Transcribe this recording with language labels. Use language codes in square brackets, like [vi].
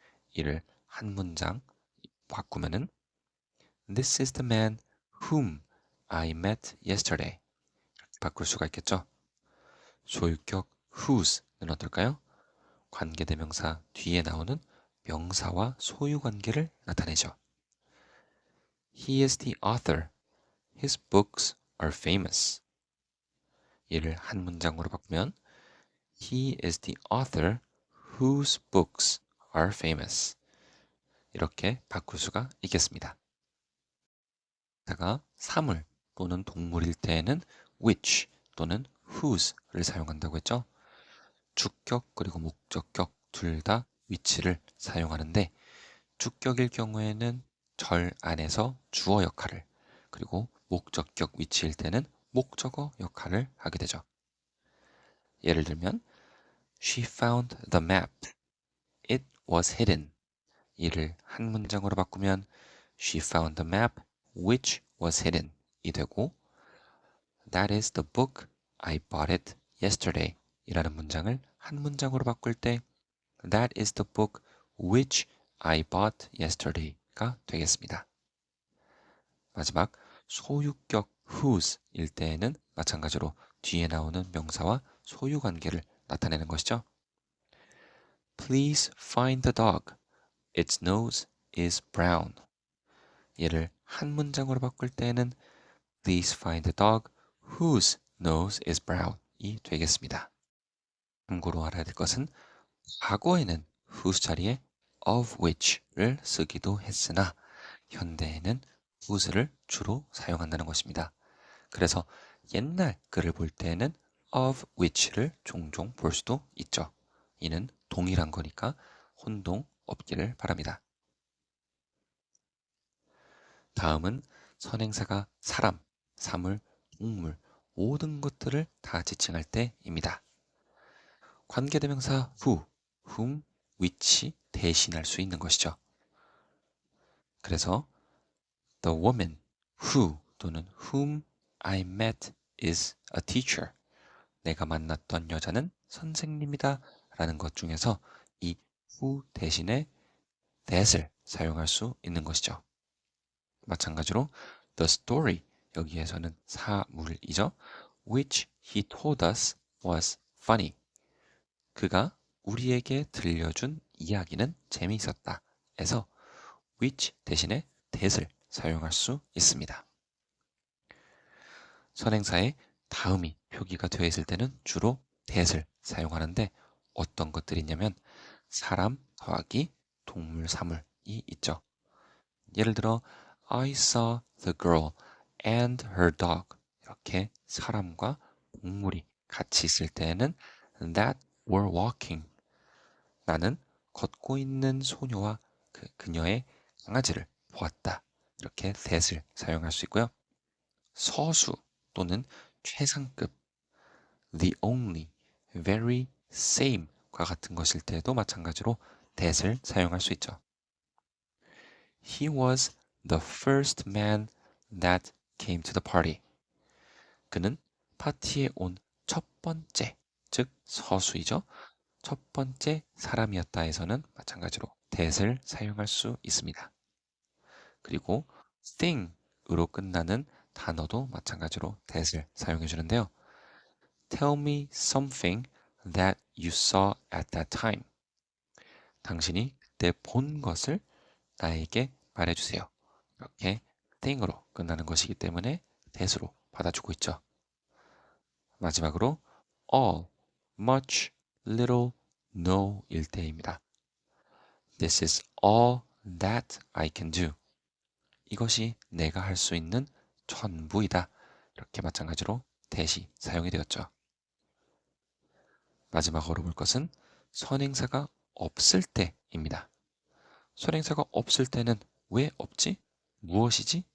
[ko] 이를 한 문장 바꾸면은 [en] This is the man whom I met yesterday. [ko] 바꿀 수가 있겠죠. 소유격 whose는 어떨까요? 관계대명사 뒤에 나오는 명사와 소유 관계를 나타내죠. [en] He is the author. His books are famous. [ko] 이를 한 문장으로 바꾸면 [en] He is the author whose books are famous. [ko] 이렇게 바꿀 수가 있겠습니다. 다가 사물 또는 동물일 때에는 which 또는 whose를 사용한다고 했죠. 주격 그리고 목적격 둘 다 which를 사용하는데 주격일 경우에는 절 안에서 주어 역할을 그리고 목적격 which일 때는 목적어 역할을 하게 되죠. 예를 들면 [en] She found the map. It was hidden. [ko] 이를 한 문장으로 바꾸면 [en] She found the map which was hidden [ko] 이 되고 [en] That is the book. I bought it yesterday [ko] 이라는 문장을 한 문장으로 바꿀 때 [en] That is the book which I bought yesterday가 [ko] 되겠습니다. 마지막 소유격 whose 일 때에는 마찬가지로 뒤에 나오는 명사와 소유 관계를 나타내는 것이죠. [en] Please find the dog. Its nose is brown. [ko] 얘를 한 문장으로 바꿀 때에는 [en] Please find the dog whose nose is brown [ko] 이 되겠습니다. 참고로 알아야 될 것은 과거에는 whose 자리에 of which를 쓰기도 했으나 현대에는 whose를 주로 사용한다는 것입니다. 그래서 옛날 글을 볼 때에는 of which를 종종 볼 수도 있죠. 이는 동일한 거니까 혼동 없기를 바랍니다. 다음은 선행사가 사람, 사물, 동물 모든 것들을 다 지칭할 때입니다. 관계대명사 who, whom, which 대신할 수 있는 것이죠. 그래서 [en] The woman who [ko] 또는 [en] whom I met is a teacher. [ko] 내가 만났던 여자는 선생님이다 라는 것 중에서 이 who 대신에 that을 사용할 수 있는 것이죠. 마찬가지로 [en] the story [ko] 여기에서는 사물이죠. [en] which he told us was funny. [ko] 그가 우리에게 들려준 이야기는 재미있었다. 에서 which 대신에 that을 사용할 수 있습니다. 선행사에 다음이 표기가 되어 있을 때는 주로 that을 사용하는데 어떤 것들이 있냐면 사람 더하기 동물 사물이 있죠. 예를 들어 [en] I saw the girl and her dog [ko] 이렇게 사람과 동물이 같이 있을 때에는 [en] that were walking [ko] 나는 걷고 있는 소녀와 그녀의 강아지를 보았다. 이렇게 that을 사용할 수 있고요. 서수 또는 최상급 the only, very, same과 같은 것일 때도 마찬가지로 that을 사용할 수 있죠. [en] He was the first man that came to the party. [ko] 그는 파티에 온 첫 번째, 즉 서수이죠. 첫 번째 사람이었다에서는 마찬가지로 that을 사용할 수 있습니다. 그리고 thing으로 끝나는 단어도 마찬가지로 that을 사용해 주는데요. [en] Tell me something that you saw at that time. [ko] 당신이 그때 본 것을 나에게 말해주세요. 이렇게 thing으로 끝나는 것이기 때문에 that으로 받아주고 있죠. 마지막으로 all, much, little, no 일 때입니다. [en] This is all that I can do. [ko] 이것이 내가 할 수 있는 전부이다. 이렇게 마찬가지로 that이 사용이 되었죠. 마지막으로 볼 것은 선행사가 없을 때입니다. 선행사가 없을 때는 왜 없지? 무엇이지?